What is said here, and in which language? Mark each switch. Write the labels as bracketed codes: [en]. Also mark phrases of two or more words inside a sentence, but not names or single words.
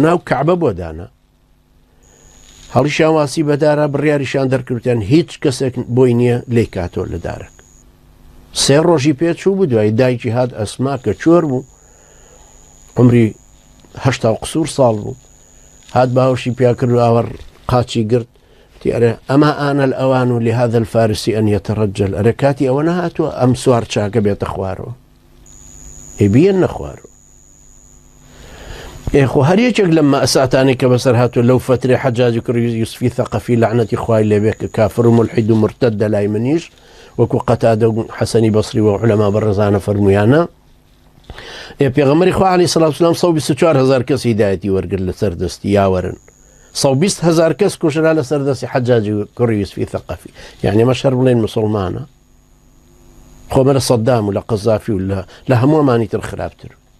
[ckb] ناو کەعبە بۆ دانا هەڵیشیان واسی بەدارە بڕیاریشان دەرکردیان هیچ کەسێک بۆی نییە لێی کاتۆ لە دارێک 3 ڕۆژی پێچوو بوو دوای دایکی هات ئەسما کە چۆر بوو عمری 80 قسوور ساڵ بوو هات باوشی پیا کرد و ئاوەڕ قاچی گرت تیارە ئەمە [ar] ئانە الأوان لهذا الفارسي أن يترجل [ckb] ئەرە کاتی ئەوە نەهاتووە ئەم سوار چاکە بێتە خوارەوە بیەن نەخوارەوە خۆ هەر یەکێک لەم مەئساتانەی کە بەسەر هاتووە لەو فترەی حەجاجی کوڕی یوسفی ثەقەفی لەعنەتی خوای لێبێ کە کافر و مولحید و مرتەدە لای منیش وەکو قەتادە و حەسەنی بەسری و عولەما بەڕێزانە فەرموویانە پێغەمبەری خوا [ar] عەلەیهی سەڵات وسەلام [ckb] 124,000 کەس هیدایەتی وەرگرت لەسەر دەستی یاوەرن 120,000 کەس کوژرا لەسەر دەستی حەجاجی کوڕی یوسفی ثەقەفی یعنی ئەمە شەر بڵێن مسڵمانە خۆمە لە سەدام و لە قەزافی و لە هەموو ئەمانی تر خراپتر